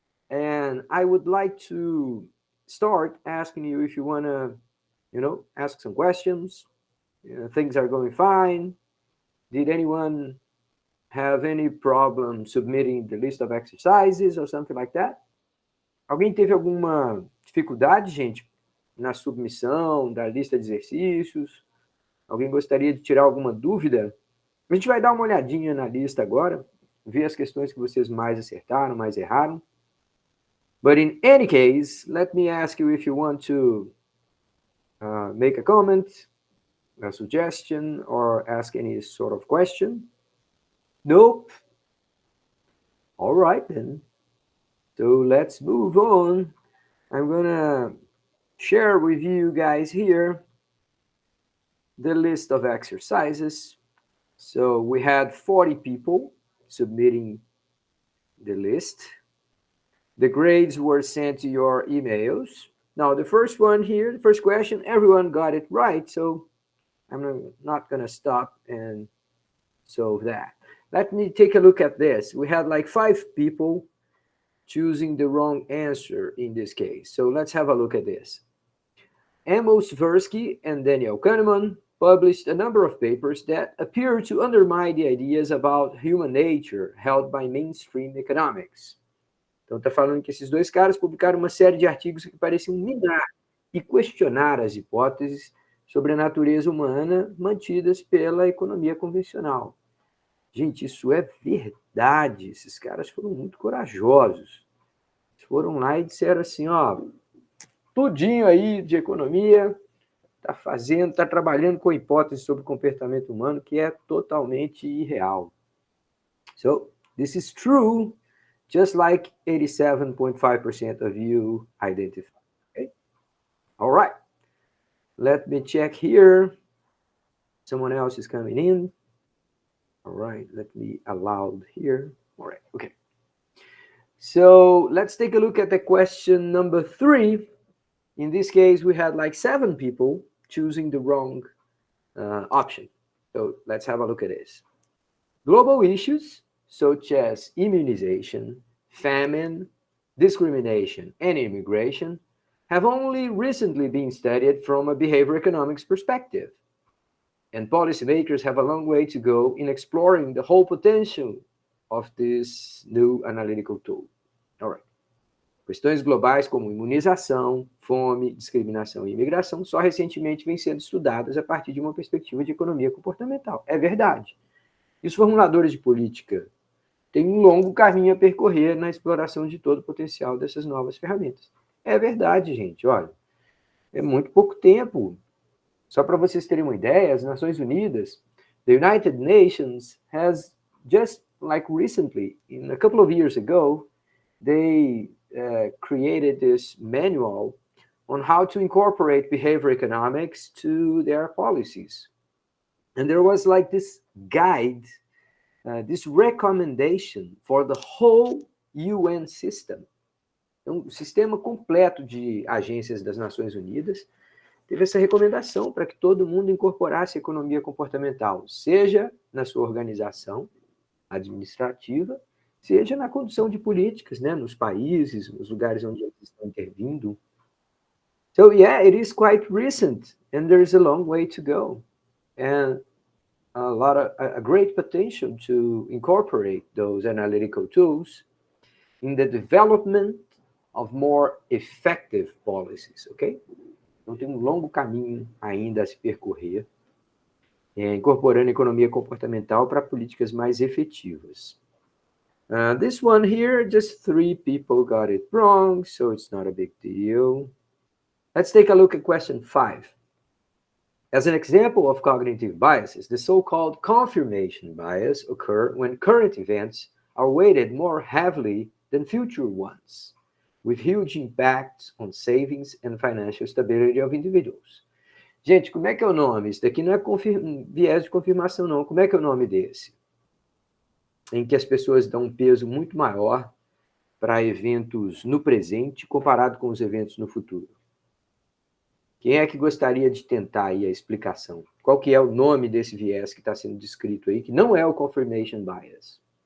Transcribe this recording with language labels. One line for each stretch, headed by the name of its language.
English: And I would like to start asking you if you wanna, ask some questions. Things are going fine. Did anyone have any problem submitting the list of exercises or something like that?
Portuguese: Alguém teve alguma dificuldade, gente, na submissão da lista de exercícios? Alguém gostaria de tirar alguma dúvida? A gente vai dar uma olhadinha na lista agora, ver as questões que vocês mais acertaram, mais erraram.
English: But in any case, let me ask you if you want to make a comment, a suggestion, or ask any sort of question. Nope. All right, then. So let's move on. I'm gonna share with you guys here the list of exercises. So we had 40 people submitting the list. The grades were sent to your emails. Now, the first one here, the first question, everyone got it right. So I'm not gonna stop and solve that. Let me take a look at this. We had like 5 people choosing the wrong answer in this case. So let's have a look at this. Amos Tversky and Daniel Kahneman published a number of papers that appear to undermine the ideas about human nature held by mainstream economics.
Portuguese: Então está falando que esses dois caras publicaram uma série de artigos que pareciam minar e questionar as hipóteses sobre a natureza humana mantidas pela economia convencional. Gente, isso é verdade. Esses caras foram muito corajosos. Eles foram lá e disseram assim, ó, tudinho aí de economia está trabalhando com hipóteses sobre o comportamento humano que é totalmente irreal.
English: So, this is true, just like 87.5% of you identify. Okay? All right. Let me check here. Someone else is coming in. All right, let me allow here. All right, okay. So let's take a look at the question number 3. In this case, we had like 7 people choosing the wrong option. So let's have a look at this. Global issues such as immunization, famine, discrimination, and immigration have only recently been studied from a behavior economics perspective. And policymakers have a long way to go in exploring the whole potential of this new analytical tool. All right.
Portuguese: Questões globais como imunização, fome, discriminação e imigração só recentemente vêm sendo estudadas a partir de uma perspectiva de economia comportamental. É verdade. E os formuladores de política têm um longo caminho a percorrer na exploração de todo o potencial dessas novas ferramentas. É verdade, gente. Olha, é muito pouco tempo. Só para vocês terem uma ideia, as Nações Unidas,
English: the United Nations has just like recently, in a couple of years ago, they created this manual on how to incorporate behavior economics to their policies. And there was like this guide, this recommendation for the whole UN system.
Portuguese: Então, o sistema completo de agências das Nações Unidas teve essa recomendação para que todo mundo incorporasse a economia comportamental, seja na sua organização administrativa, seja na condução de políticas, né, nos países, nos lugares onde eles estão intervindo.
English: So, yeah, it is quite recent, and there is a long way to go, and a great potential to incorporate those analytical tools in the development of more effective policies, okay?
Portuguese: Então, tem um longo caminho ainda a se percorrer, incorporando a economia comportamental para políticas mais efetivas.
English: This one here, just 3 people got it wrong, so it's not a big deal. Let's take a look at question 5. As an example of cognitive biases, the so-called confirmation bias occur when current events are weighted more heavily than future ones, with huge impacts on savings and financial stability of individuals.
Portuguese: Gente, como é que é o nome? Isso daqui não é viés de confirmação, não. Como é que é o nome desse? Em que as pessoas dão um peso muito maior para eventos no presente comparado com os eventos no futuro. Quem é que gostaria de tentar aí a explicação? Qual que é o nome desse viés que está sendo descrito aí, que não é o confirmation bias?